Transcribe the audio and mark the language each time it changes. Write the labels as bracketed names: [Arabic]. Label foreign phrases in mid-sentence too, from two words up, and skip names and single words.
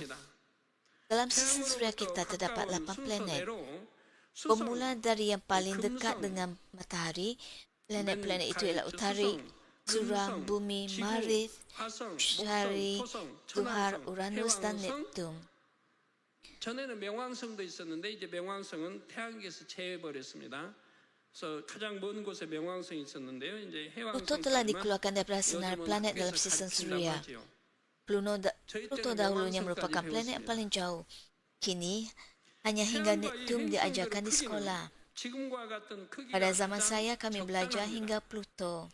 [Malay] Dalam sistem suria kita terdapat 8 planet. Bermula dari yang paling dekat dengan matahari, planet-planet itu ialah Utari, Surya, Bumi, Marikh, Syari, Zuhar, Uranus dan Neptun. [Korean] 전에는 명왕성도 있었는데 이제 명왕성은 태양계에서 제외해버렸습니다. 그래서 가장 먼 곳에 명왕성이 있었는데요. 이제 [Malay] Pluto telah dikeluarkan daripada sinar planet dalam sistem suria. Pluto dahulunya merupakan planet yang paling jauh. Kini, hanya hingga Neptun diajarkan di sekolah. Pada zaman saya, kami belajar hingga Pluto.